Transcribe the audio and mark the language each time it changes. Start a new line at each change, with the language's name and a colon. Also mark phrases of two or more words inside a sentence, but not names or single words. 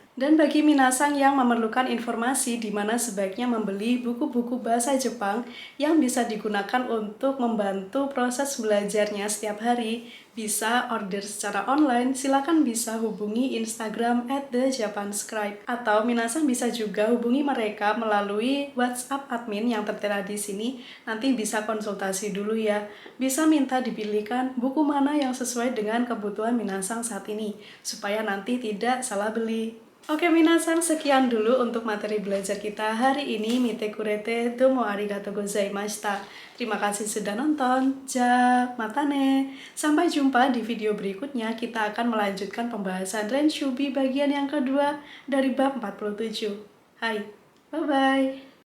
Indonesian: Dan bagi minasan yang memerlukan informasi di mana sebaiknya membeli buku-buku bahasa Jepang yang bisa digunakan untuk membantu proses belajarnya setiap hari, bisa order secara online, silakan bisa hubungi Instagram @thejapanscribe, atau minasan bisa juga hubungi mereka melalui WhatsApp admin yang tertera di sini. Nanti bisa konsultasi dulu ya. Bisa minta dipilihkan buku mana yang sesuai dengan kebutuhan minasan saat ini, supaya nanti tidak salah beli. Oke minasan, sekian dulu untuk materi belajar kita hari ini.
Japanese: Mite kurete domo arigatou gozaimashita.
Indonesian: Terima kasih sudah nonton.
Japanese: Ja, matane.
Indonesian: Sampai jumpa di video berikutnya. Kita akan melanjutkan pembahasan Renshubi bagian yang kedua dari bab 47. Hai,
English: bye-bye.